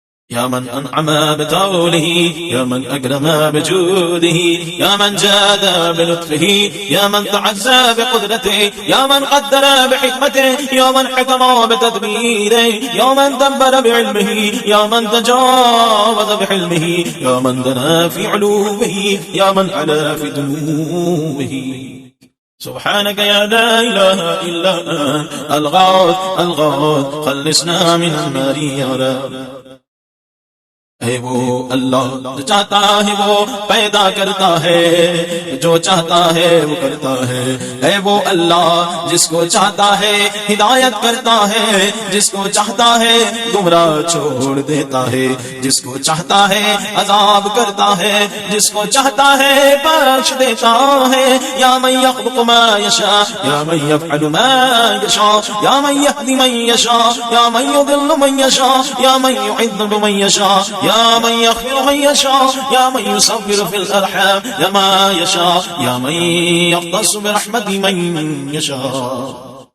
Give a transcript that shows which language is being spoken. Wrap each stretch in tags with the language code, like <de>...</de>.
<ar>يا من أنعم بطوله يا من أكرم بجوده يا من جاد بلطفه يا من تعزى بقدرته يا من قدر بحكمته يا من حكم بتدبيره يا من دبر بعلمه يا من تجاوز بحلمه يا من دنا في علوه يا من علا في دنوه. سبحانك يا لا إله إلا أنت الغوث الغوث خلصنا من النار يا رب.</ar> <ur>ہے وہ اللہ جو چاہتا ہے وہ پیدا کرتا ہے جو چاہتا ہے وہ کرتا ہے وہ اللہ جس کو چاہتا ہے ہدایت کرتا ہے جس کو چاہتا ہے گمراہ چھوڑ دیتا ہے جس کو چاہتا ہے عذاب کرتا ہے جس کو چاہتا ہے بخش دیتا ہے.</ur> <ar>یا من یخلق ما یشاء یا من یفعل ما یشاء یا من یهدی من یشاء یا من یضل من یشاء یا من یعذب من یشاء يا من يغفر من يشاء يا من يصبر في الأرحام يا ما يشاء يا من يختص برحمة من يشاء.</ar>